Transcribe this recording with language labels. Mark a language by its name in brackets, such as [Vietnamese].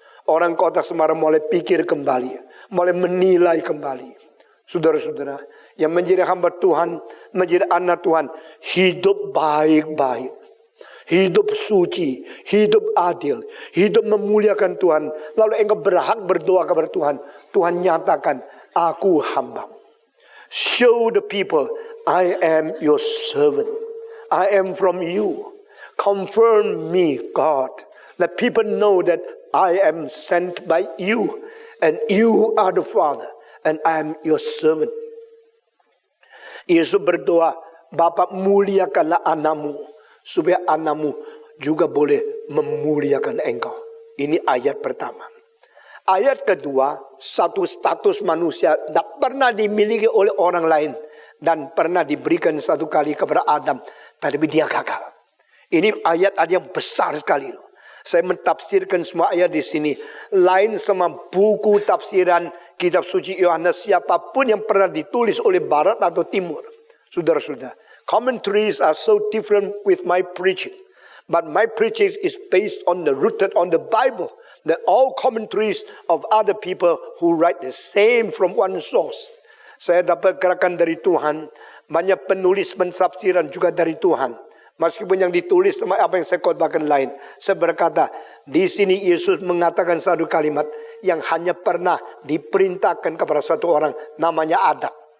[Indonesian] Orang kota Semarang mulai pikir kembali, mulai menilai kembali. Saudara-saudara, yang menjadi hamba Tuhan, menjadi anak Tuhan, hidup baik-baik. hidup suci, hidup adil, hidup memuliakan Tuhan. Lalu engkau berhak berdoa kepada Tuhan. Tuhan nyatakan, aku hamba-Mu. [English] Show the people, I am your servant. I am from you. Confirm me, God. Let people know that I am sent by you. And you are the Father. And I am your servant. [Indonesian] Yesus berdoa, Bapa muliakanlah anakmu, supaya anakmu juga boleh memuliakan engkau. Ini ayat pertama. Ayat kedua, satu status manusia tidak pernah dimiliki oleh orang lain. Dan pernah diberikan satu kali kepada Adam, tapi dia gagal. Ini ayat yang besar sekali. Saya mentafsirkan semua ayat di sini. Lain sama buku tafsiran kitab suci Yohanes, siapapun yang pernah ditulis oleh barat atau timur. [English] Saudara-saudara, commentaries are so different with my preaching. But my preaching is based on rooted on the Bible. That all commentaries of other people who write the same from one source. [Indonesian] Saya dapat gerakan dari Tuhan. Banyak penulis pentafsiran juga dari Tuhan. Meskipun yang ditulis sama apa yang saya khotbahkan lain. Saya berkata, di sini Yesus mengatakan satu kalimat yang hanya pernah diperintahkan kepada satu orang, namanya Adam.